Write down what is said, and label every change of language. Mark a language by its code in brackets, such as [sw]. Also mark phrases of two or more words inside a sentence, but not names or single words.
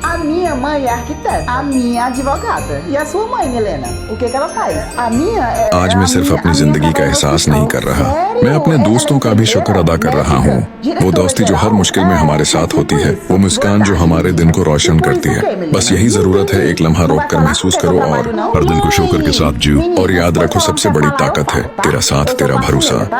[pt] A minha mãe é arquiteta, a minha é advogada. E a sua mãe, Milena? O que ela faz? A minha é... [hi] आज मैं सिर्फ अपनी जिंदगी का एहसास नहीं कर रहा, मैं अपने दोस्तों का भी शुक्र अदा कर रहा हूँ। वो दोस्ती जो हर मुश्किल में हमारे साथ होती है, वो मुस्कान जो हमारे दिन को रोशन करती है। बस यही जरूरत है, एक लम्हा रोक कर महसूस करो और हर दिन को शुक्र के साथ जियो। और याद रखो, सबसे बड़ी ताकत है तेरा साथ, तेरा भरोसा।